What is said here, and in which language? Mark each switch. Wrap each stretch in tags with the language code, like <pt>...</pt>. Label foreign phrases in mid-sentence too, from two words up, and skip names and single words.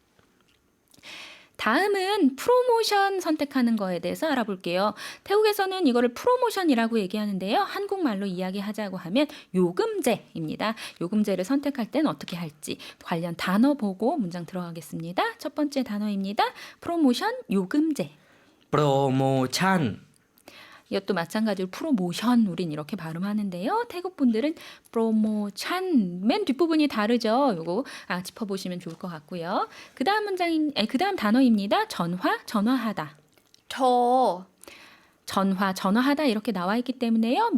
<ko>다음은 프로모션 선택하는 거에 대해서 알아볼게요. 태국에서는 이거를 프로모션이라고 얘기하는데요. 한국말로 이야기하자고 하면 요금제입니다. 요금제를 선택할 땐 어떻게 할지 관련 단어 보고 문장 들어가겠습니다. 첫 번째 단어입니다. 프로모션, 요금제.</ko> <th>โปรโมชั่น</th> <ko>이것도 마찬가지로 프로모션 우린 이렇게 발음하는데요. 태국 분들은 프로모찬 맨 뒷부분이 다르죠. 요거 짚어보시면 좋을 것 같고요. 그다음 그다음 단어입니다. 전화하다.</ko> <th>โทร</th> <ko>전화하다 이렇게 나와 있기 때문에요.</ko>